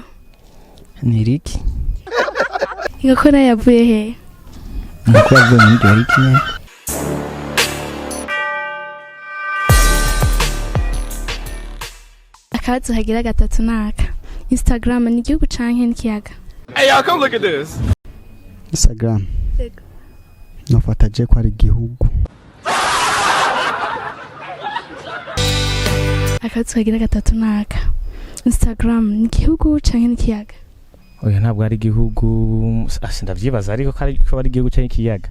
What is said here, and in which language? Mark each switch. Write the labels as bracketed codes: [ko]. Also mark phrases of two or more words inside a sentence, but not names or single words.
[rn] Ni irigi. Inkoko nayo yavuye he? Inkoko yavuye mu rigi nyene. Akabazo kagira gatatu naka Instagram ni igihugu canke n'ikiyaga? [en] Hey y'all, come look at this. [rn] Instagram. Yego. Nofata je ko ari igihugu. Akabazo kagira gatatu naka Instagram ni igihugu canke n'ikiyaga? Oya ntabwo ari igihugu ndavyibaza ariko ko ari igihugu canke ikiyaga.